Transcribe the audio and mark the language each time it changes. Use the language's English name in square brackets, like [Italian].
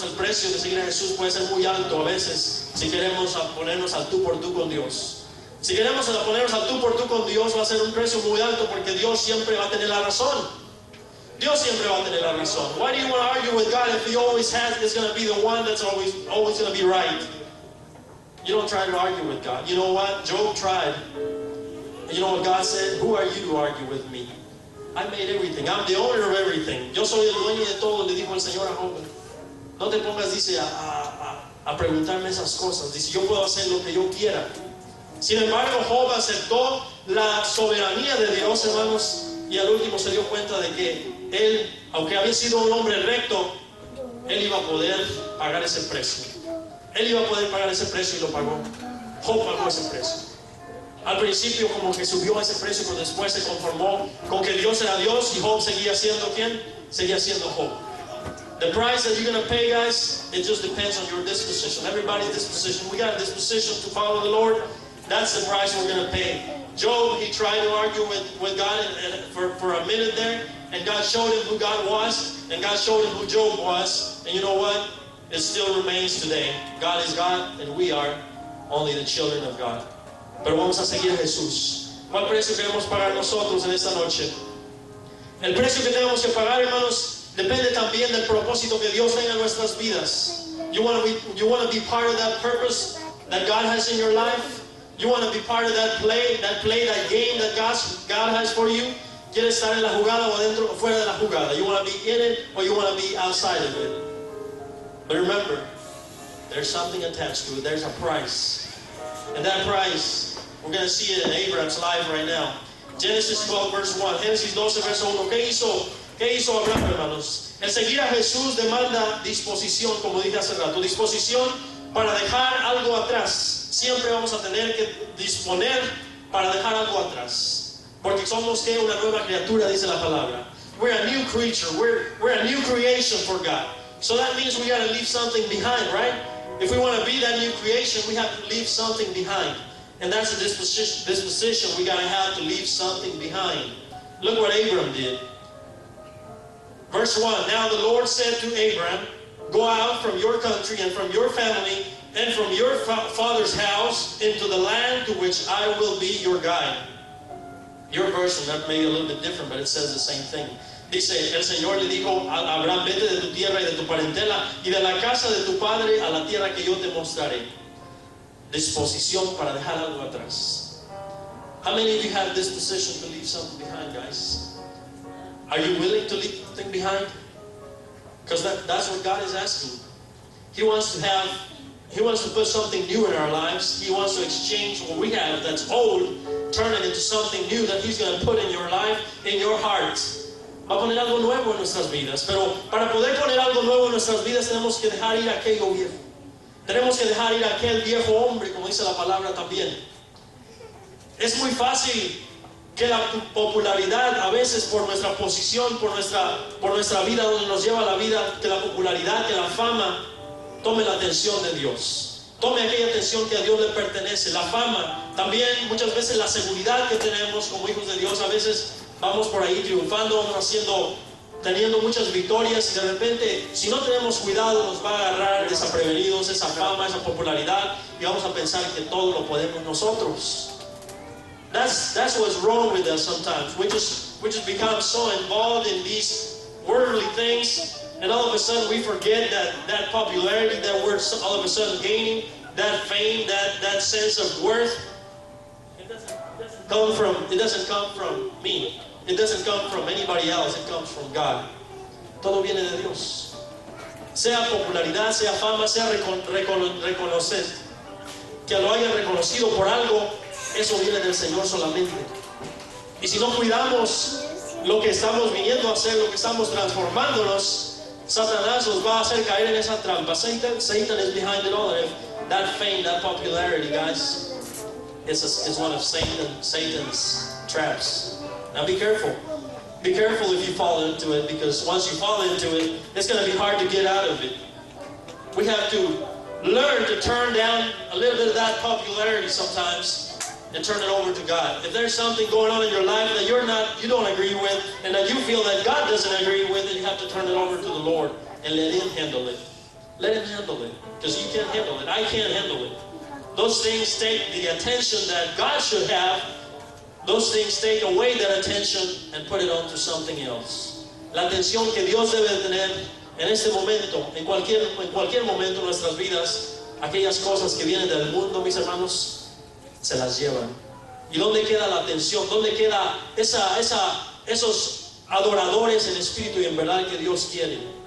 [Spanish] precio de seguir a Jesús puede ser muy alto a veces si queremos ponernos al tú por tú con Dios. Si queremos ponernos al tú por tú con Dios, va a ser un precio muy alto porque Dios siempre va a tener la razón. Dios siempre va a tener la razón. [English] Why do you want to argue with God if He always is going to be the one that's always going to be right? You don't try to argue with God. You know what? Job tried. And you know what God said? Who are you to argue with me? I made everything. I'm the owner of everything. [Spanish] Yo soy el dueño de todo, le dijo el Señor a Job. No te pongas, dice, a preguntarme esas cosas. Dice, yo puedo hacer lo que yo quiera. Sin embargo, Job aceptó la soberanía de Dios, hermanos, y al último se dio cuenta de que él, aunque había sido un hombre recto, él iba a poder pagar ese precio. Él iba a poder pagar ese precio y lo pagó. Job pagó ese precio. Al principio como que subió a ese precio, pero después se conformó con que Dios era Dios y Job seguía siendo ¿quién? Seguía siendo Job. [English] The price that you're going to pay, guys, it just depends on your disposition. Everybody's disposition. We got a disposition to follow the Lord. That's the price we're going to pay. Job, he tried to argue with God for a minute there, and God showed him who God was, and God showed him who Job was. And you know what? It still remains today. God is God, and we are only the children of God. [Spanish] Pero vamos a seguir a Jesús. ¿Cuál precio queremos pagar nosotros en esta noche? El precio que tenemos que pagar, hermanos, depende también del propósito que Dios tenga en nuestras vidas. [English] You want to be part of that purpose that God has in your life? You want to be part of that game that God has for you? [Spanish] ¿Quieres estar en la jugada o adentro o fuera de la jugada? [English] You want to be in it or you want to be outside of it? But remember, there's something attached to it. There's a price. And that price, we're going to see it in Abraham's life right now. Genesis 12, verse 1. [Spanish] Génesis 12, verso 1. ¿Qué hizo Abraham, hermanos? El seguir a Jesús demanda disposición, como dije hace rato. Disposición para dejar algo atrás. Siempre vamos a tener que disponer para dejar algo atrás. Porque somos ¿qué? Una nueva criatura, dice la palabra. [English] We're a new creature. We're a new creation for God. So that means we got to leave something behind, right? If we want to be that new creation, we have to leave something behind. And that's a disposition we got to have to leave something behind. Look what Abram did. Verse 1. Now the Lord said to Abram, go out from your country and from your family and from your father's house into the land to which I will be your guide. Your version, that may be a little bit different, but it says the same thing. Dice, el Señor le dijo a Abraham, vete de tu tierra y de tu parentela y de la casa de tu padre a la tierra que yo te mostraré. Disposición para dejar algo atrás. How many of you have this disposition to leave something behind, guys? Are you willing to leave something behind? Because that's what God is asking. He wants to put something new in our lives. He wants to exchange what we have that's old, turn it into something new that He's going to put in your life, in your heart. [Spanish] Va a poner algo nuevo en nuestras vidas. Pero para poder poner algo nuevo en nuestras vidas tenemos que dejar ir aquello viejo. Tenemos que dejar ir aquel viejo hombre, como dice la palabra también. Es muy fácil que la popularidad, a veces por nuestra posición, por nuestra vida, donde nos lleva la vida, que la popularidad, que la fama tome la atención de Dios. Tome aquella atención que a Dios le pertenece. La fama, también muchas veces la seguridad que tenemos como hijos de Dios, a veces vamos por ahí triunfando, vamos teniendo muchas victorias y de repente, si no tenemos cuidado, nos va a agarrar desaprevenidos esa fama, esa popularidad y vamos a pensar que todo lo podemos nosotros. [English] That's what's wrong with us sometimes. We just become so involved in these worldly things, and all of a sudden we forget that popularity that we're all of a sudden gaining, that fame, that sense of worth. It doesn't come from me. It doesn't come from anybody else. It comes from God. [Spanish] Todo viene de Dios. Sea popularidad, sea fama, sea reconocer, que lo hayan reconocido por algo, eso viene del Señor solamente. Y si no cuidamos lo que estamos viniendo a hacer, lo que estamos transformándonos, Satanás nos va a hacer caer en esa trampa. [English] Satan is behind it all. That fame, that popularity, guys, it's one of Satan's traps. Now be careful. Be careful if you fall into it, because once you fall into it, it's going to be hard to get out of it. We have to learn to turn down a little bit of that popularity sometimes and turn it over to God. If there's something going on in your life that you don't agree with, and that you feel that God doesn't agree with, then you have to turn it over to the Lord and let Him handle it. Let Him handle it, because you can't handle it. I can't handle it. Those things take the attention that God should have. Those things take away that attention and put it onto something else. [Spanish] La atención que Dios debe tener en este momento, en cualquier momento de nuestras vidas, aquellas cosas que vienen del mundo, mis hermanos, se las llevan. ¿Y dónde queda la atención? ¿Dónde queda esos adoradores en espíritu y en verdad que Dios quiere?